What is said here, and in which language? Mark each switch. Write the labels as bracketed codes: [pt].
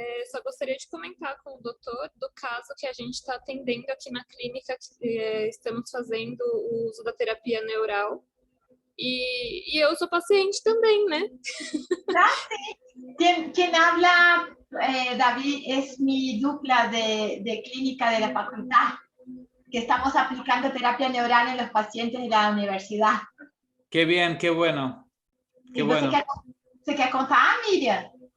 [pt] Só gostaria de comentar com o doutor do caso que a gente está atendendo aqui na clínica, que estamos fazendo o uso da terapia neural. E eu sou paciente também, né? [es] Ah, sí. Quien habla, David, es mi dupla de clínica de la facultad, que estamos aplicando terapia neural en los pacientes de la universidad. Qué bien, qué bueno. Qué bueno. [pt] Você quer contar, Miriam?